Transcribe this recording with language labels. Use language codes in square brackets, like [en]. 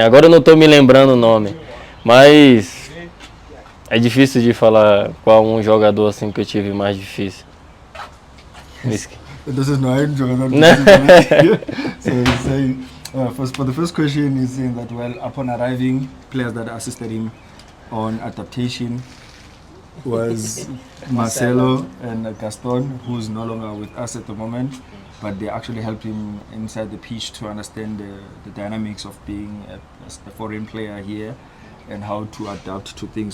[pt] Agora eu não estou me lembrando o nome, mas é difícil de falar qual um jogador assim que eu tive mais difícil. [es] Entonces no hay un jugador. [en] So he's saying, for the first question, he's saying that, well, upon arriving, players that assisted him on adaptation was Marcelo and Gaston, who's no longer with us at the moment, but they actually helped him inside the pitch to understand the dynamics of being a foreign player here and how to adapt to things.